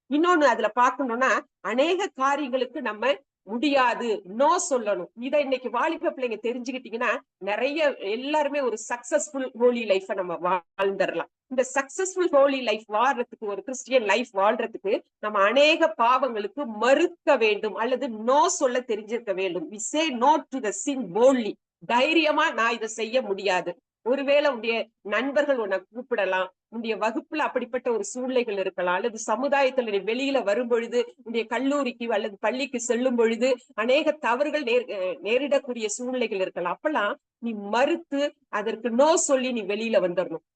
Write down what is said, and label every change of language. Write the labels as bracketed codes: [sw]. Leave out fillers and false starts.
[ta] இன்னொன்னு அதுல பார்க்கணும்னா, அநேக காரியங்களுக்கு நம்ம முடியாது, நோ சொல்லணும். இதை இன்னைக்கு வாலிப பிள்ளைங்க தெரிஞ்சுக்கிட்டீங்கன்னா, நிறைய எல்லாருமே ஒரு சக்சஸ்ஃபுல் ஹோலி லைஃப நம்ம வாழ்ந்துடலாம். இந்த சக்சஸ்ஃபுல் ஹோலி லைஃப் வாழ்றதுக்கு, ஒரு கிறிஸ்டியன் லைஃப் வாழ்றதுக்கு நம்ம அநேக பாவங்களுக்கு மறுக்க வேண்டும் அல்லது நோ சொல்ல தெரிஞ்சிருக்க வேண்டும். [en] we say no to the sin boldly. [ta] தைரியமா நான் இதை செய்ய முடியாது. ஒருவேளை உன்னுடைய நண்பர்கள் உன்னை கூப்பிடலாம், உன்னுடைய வகுப்புல அப்படிப்பட்ட ஒரு சூழ்நிலைகள் இருக்கலாம், அல்லது சமுதாயத்துல வெளியில வரும் பொழுது, உன்னுடைய கல்லூரிக்கு அல்லது பள்ளிக்கு செல்லும் பொழுது அநேக தவறுகள் நேரிடக்கூடிய சூழ்நிலைகள் இருக்கலாம். அப்பெல்லாம் நீ மறுத்து அதற்கு நோ சொல்லி நீ வெளியில வந்துடணும்.